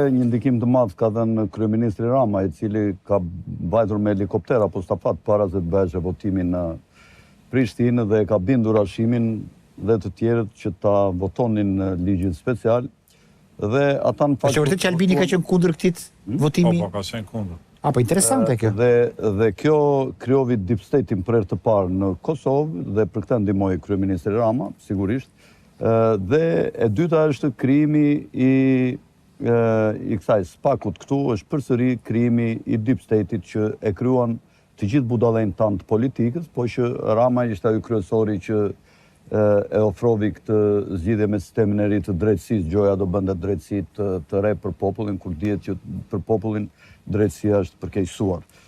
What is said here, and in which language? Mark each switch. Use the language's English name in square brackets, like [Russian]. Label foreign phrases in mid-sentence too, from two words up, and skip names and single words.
[Albanian] Një ndikim të madh ka dhënë kryeministri Rama, i cili ka vajtur me helikopter apo stafat para se të bëhej votimi në Prishtinë dhe ka bindur rashimin dhe të tjerët që ta votonin ligjin special dhe ata në fakt... Që vërtet që Albini ka qenë kundër këtij votimi? Po, ka qenë kundër. Po interesante kjo. Dhe kjo krijovi [English] deep state- [Albanian] in për herë të parë në Kosovë dhe për këtë ndihmoi kryeministri Rama, sigurisht. Dhe e dyta është krijimi i kësaj spakut këtu, është përsëri krijimi i [English] deep state- [Albanian] it që e krijuan të gjithë budallën tanë të politikës, po që Rama ishte ai kryesori që e ofrovi këtë zgjidhje me sistemin e ri të drejtësisë, Gjoja do bënte drejtësi të re për popullin, kur dihet që për popullin drejtësia është përkeqësuar.